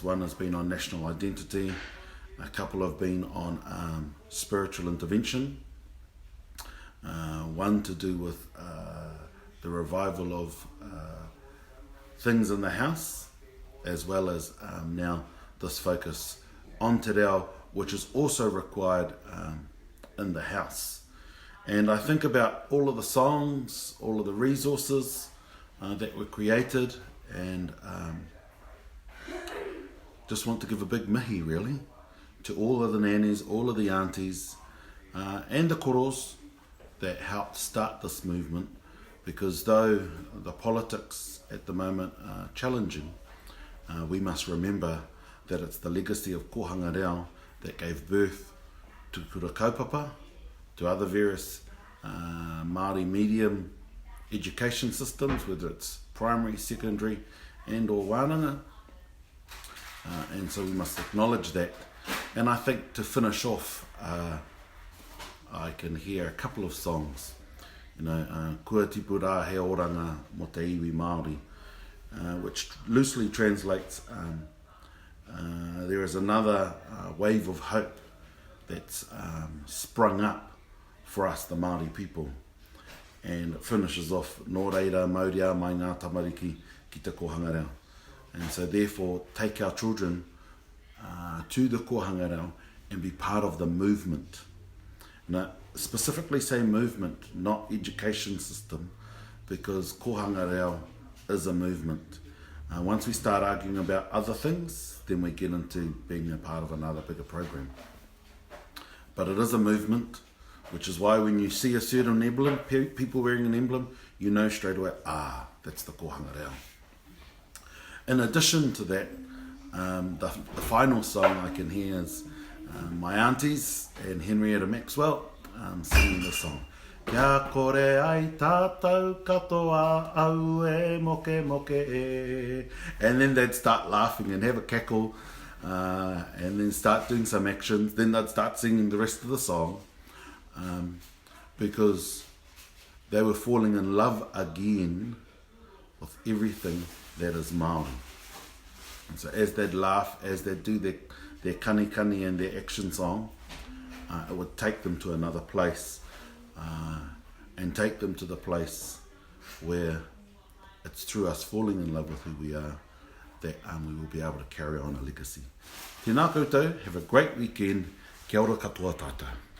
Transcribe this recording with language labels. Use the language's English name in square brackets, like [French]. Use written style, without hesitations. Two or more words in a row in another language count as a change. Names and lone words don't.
[English] One has been on national identity, a couple have been on spiritual intervention, one to do with the revival of things in the house, as well as now this focus on [Māori] te reo, [English] which is also required in the house. And I think about all of the songs, all of the resources that were created, and just want to give a big mihi really to all of the nannies, all of the aunties, and the koros that helped start this movement, because though the politics at the moment are challenging, we must remember that it's the legacy of Kōhanga Reo that gave birth to [Māori] kura kaupapa, [English] to other various Māori medium education systems, whether it's primary, secondary and or wānanga, and so we must acknowledge that. And I think to finish off, I can hear a couple of songs, [Māori] Kua tipu rā he oranga mo te iwi Māori, [English] which loosely translates, there is another wave of hope that's sprung up for us, the Māori people. And it finishes off, [Māori] Nō reira mauria mai ngā tamariki ki te Kōhanga Reo. [English] And so therefore, take our children to the Kōhanga Reo and be part of the movement. Now, specifically say movement, not education system, because Kōhanga Reo is a movement. Once we start arguing about other things, then we get into being a part of another bigger program. But it is a movement, which is why when you see a certain emblem, people wearing an emblem, you know straight away, that's the Kōhanga Reo. In addition to that, the final song I can hear is my aunties and Henrietta Maxwell singing this song. [Māori] Kia kore ai tātou katoa au e moke moke e. [English] And then they'd start laughing and have a cackle, and then start doing some actions. Then they'd start singing the rest of the song, because they were falling in love again with everything that is Māori. And so as they'd laugh, as they'd do their [Māori] kani kani [English] and their action song, it would take them to another place, and take them to the place where it's through us falling in love with who we are that we will be able to carry on a legacy. [Māori] Tēnā koutou, [English] have a great weekend, [Māori] kia ora katoa tātou.